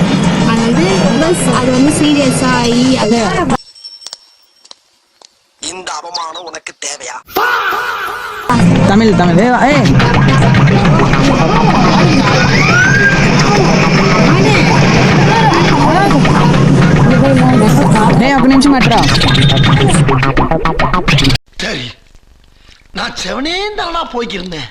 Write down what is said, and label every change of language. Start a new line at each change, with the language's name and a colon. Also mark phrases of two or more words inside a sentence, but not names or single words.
Tamil: அது வந்து சீரியஸா ஆகி அதை இந்த அவமானம் உனக்கு தேவையா? தமிழ் தமிழ் ஏய் டேய்
Telugu: ఒక నిమిషం అట్రా
Tamil: சரி, நான் செவனே தானா போய்க்கிருந்தேன்.